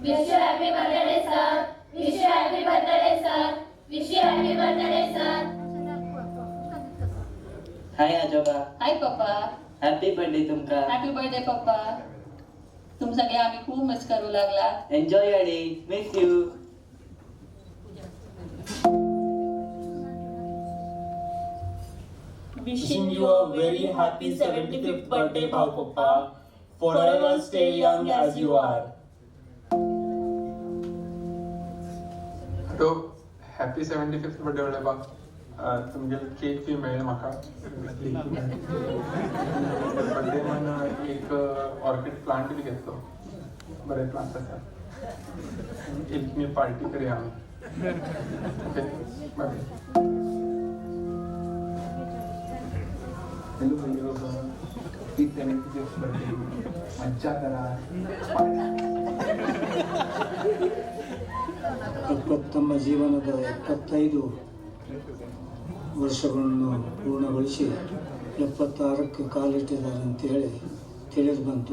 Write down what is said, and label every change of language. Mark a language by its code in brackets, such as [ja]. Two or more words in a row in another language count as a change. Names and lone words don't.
[kok] हाय आजोबा. हाय पप्पा. [en] happy birthday [kok] तुमका. [en] happy birthday पप्पा. [kok] तुम सगळे आम्ही खूप मिस करू लागला. [en] Enjoy your day. Miss you. Wishing you a very happy 75th birthday, Papa. Forever stay young as you are. [kok] तो [en] happy 75th birthday [kok] वाले बा तुमगे केक बी मेळ्ळें म्हाका बर्थडे मन एक [en] orchid plant [kok] बी घेतलो बरे प्लांट आसा एक मी पार्टी करूया आमी. [en] okay bye. [kok] हॅलो भैया की 75th बर्थडे मज्जा करा. [kn] ತಮ್ಮ ಜೀವನದ 75 ವರ್ಷಗಳನ್ನು ಪೂರ್ಣಗೊಳಿಸಿ 76ಕ್ಕೆ ಕಾಲಿಟ್ಟಿದ್ದಾರೆ ಅಂತೇಳಿ ತಿಳಿದು ಬಂತು.